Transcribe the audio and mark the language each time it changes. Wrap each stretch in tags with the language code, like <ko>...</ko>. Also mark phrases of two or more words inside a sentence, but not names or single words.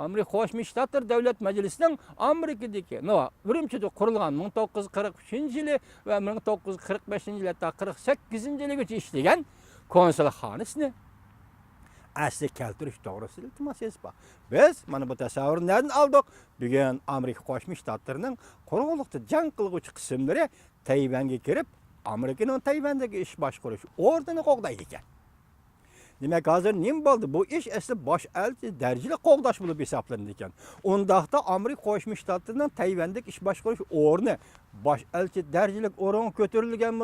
<uz>Amerika Qo'shma Shtatlar Davlat Majlisining Amerikadagi, Urumchida qurilgan 1943-yili va 1945-yili 48-yiligacha ishlagan konsulxonasini asli keltirish to'g'risida iltimos etib. Biz mana bu tasavvurni</uz> <tr>nereden aldık?</tr> <uz>Bugün Amerika Qo'shma Shtatlarining quruqlikda jang qilguvchi qismlari Tayvanga kirib, Amerikaning Tayvandagi ish boshqarish o'rnini qo'g'daydi ekan. Demek hozir nima bo'ldi? Bu ish asli bosh elchi darajali qo'g'dash bo'lib hisoblanadi ekan. Undaqda Amerika Qo'shma Shtatlarining Tayvandagi ish boshqarish o'rni bosh elchi darajali o'rin ko'tarilganmi?</uz>